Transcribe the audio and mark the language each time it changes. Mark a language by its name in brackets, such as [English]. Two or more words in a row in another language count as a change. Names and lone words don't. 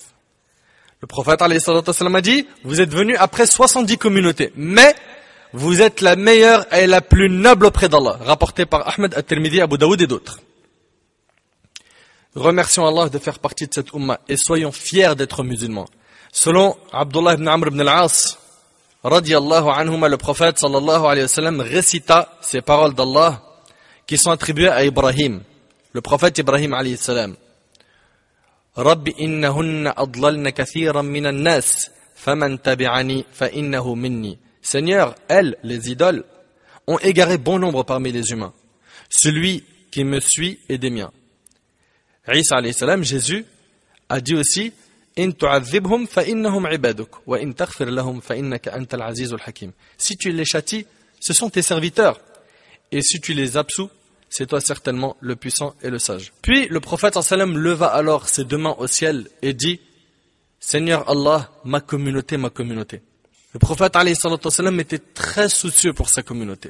[French] Le prophète [Arabic] عليه وسلم [French] a dit: vous êtes venus après 70 communautés, mais vous êtes la meilleure et la plus noble auprès d'Allah. Rapporté par Ahmed, At-Tirmidhi, Abu Daoud et d'autres. Remercions Allah de faire partie de cette umma et soyons fiers d'être musulmans. Selon Abdullah ibn Amr ibn al-As, [Arabic] رضي الله عنهما, [French] le prophète [Arabic] صلى الله عليه وسلم [French] récita ces paroles d'Allah qui sont attribuées à Ibrahim, le prophète Ibrahim [Arabic] عليه السلام. رب إنهن أضللن كثيرا من الناس فمن تبعني فإنه مني. [French] Seigneur, elles, les idoles, ont égaré bon nombre parmi les humains. Celui qui me suit est des miens. Isa [Arabic] عليه السلام, [French] Jésus, a dit aussi: [Arabic] إن تعذبهم فإنهم عبادك وإن تغفر لهم فإنك أنت العزيز الحكيم. [French] Si tu les châties, ce sont tes serviteurs, et si tu les absous, c'est toi certainement le puissant et le sage. Puis le prophète sallam leva alors ses deux mains au ciel et dit: Seigneur Allah, ma communauté, ma communauté. Le prophète [Arabic] عليه سلم [French] était très soucieux pour sa communauté.